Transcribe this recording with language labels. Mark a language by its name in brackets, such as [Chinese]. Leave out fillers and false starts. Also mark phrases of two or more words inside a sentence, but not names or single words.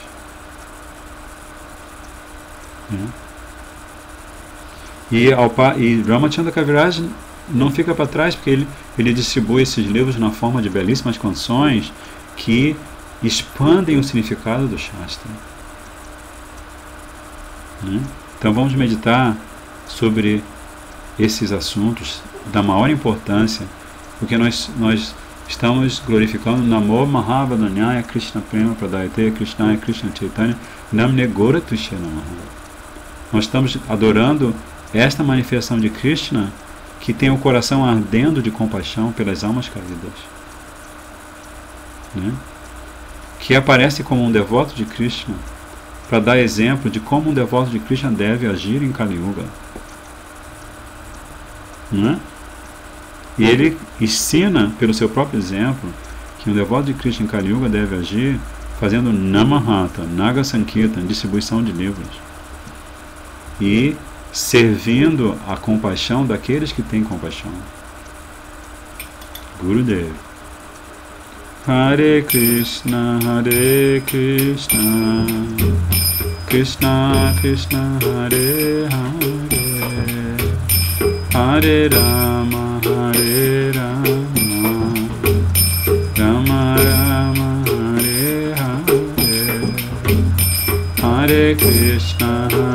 [Portuguese] E Ramachandra Kaviraj não fica para trás, porque ele distribui esses livros na forma de belíssimas canções que expandem o significado do Shastra. Então vamos meditar sobre esses assuntos da maior importância, porque nós estamos glorificando [Sanskrit] नमो महावदान्याय कृष्ण प्रेम प्रदायते कृष्णाय कृष्ण चैतन्य नाम्ने गौर त्विषे नमः. [Portuguese] Nós estamos adorando esta manifestação de Krishna, que tem o coração ardendo de compaixão pelas almas caídas, né? Que aparece como um devoto de Krishna, para dar exemplo de como um devoto de Krishna deve agir em Kali Yuga, né? E ele ensina, pelo seu próprio exemplo, que um devoto de Krishna em Kali Yuga deve agir fazendo Namahata, Naga Sankirtan, distribuição de livros, e servindo a compaixão daqueles que têm compaixão. Gurudev. [Sanskrit] हरे कृष्ण, कृष्ण कृष्ण, हरे हरे, हरे राम, राम राम, हरे हरे, हरे कृष्ण,